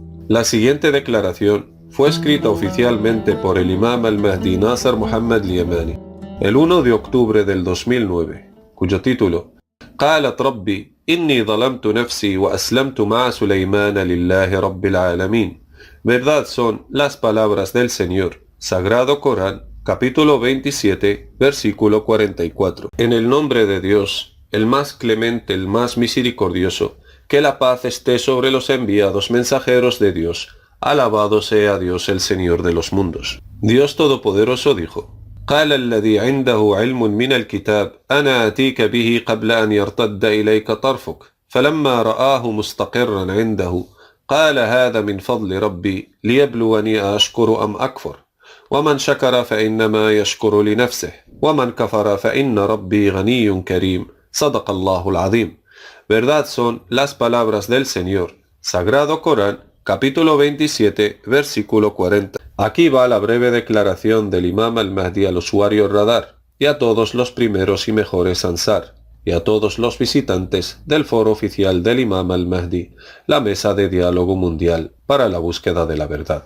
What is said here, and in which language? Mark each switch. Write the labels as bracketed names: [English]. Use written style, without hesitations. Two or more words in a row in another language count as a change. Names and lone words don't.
[Spanish] La siguiente declaración fue escrita oficialmente por el Imam al-Mahdi Nasser Muhammad al-Yamani el 1 de octubre del 2009, cuyo título [Arabic] قالت ربي إني ظلمت نفسي وأسلمت مع سليمان لله رب العالمين. [Spanish] Verdad son las palabras del Señor, Sagrado Corán, capítulo 27, versículo 44. En el nombre de Dios, el más clemente, el más misericordioso, que la paz esté sobre los enviados mensajeros de Dios. Alabado sea Dios, el Señor de los mundos. Dios Todopoderoso dijo: [Arabic] قال الذي عنده علم من الكتاب أنا آتيك به قبل أن يرتد إليك طرفك فلما رآه مستقرا عنده قال هذا من فضل ربي ليبلوني أشكر أم أكفر ومن شكر فإنما يشكر لنفسه ومن كفر فإن ربي غني كريم صدق الله العظيم. [Spanish] Verdad son las palabras del Señor, Sagrado Corán, capítulo 27, versículo 40. Aquí va la breve declaración del Imam al-Mahdi al usuario Radar y a todos los primeros y mejores Ansar y a todos los visitantes del foro oficial del Imam al-Mahdi, la mesa de diálogo mundial para la búsqueda de la verdad.